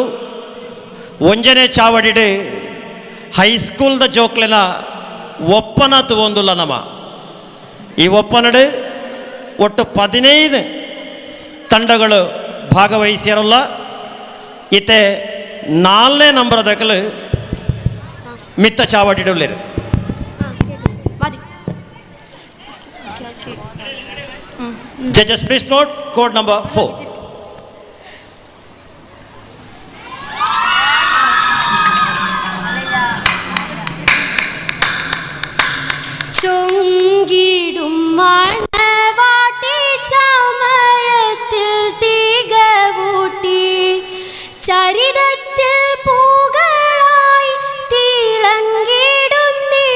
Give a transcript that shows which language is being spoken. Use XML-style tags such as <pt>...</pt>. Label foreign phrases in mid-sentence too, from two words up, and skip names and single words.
<tcy>1ನೇ ಚಾವಡಿಡು ಹೈಸ್ಕೂಲ್ದ ಜೋಕ್ಲೆನ ಒಪ್ಪನ ತಗೊಂದುಲ್ಲ ನಮ. ಈ ಒಪ್ಪನಡು ಒಟ್ಟು 15 ತಂಡಗಳು ಭಾಗವಹಿಸಿರಲ್ಲ. ಇತ್ತೆ 4ನೇ ನಂಬರದಕಲು ಮಿತ್ತ ಚಾವಡಿಡುಳ್ಳರು.</tcy> <en>Judges, please note code number 4.</en> <ml>ചൊങ്കിടും മണവാട്ടി ചമയത്തിൽ തികവൂട്ടി ചരിതത്തിൽ പൂകളായി തിളങ്ങിടുന്നേ.</ml>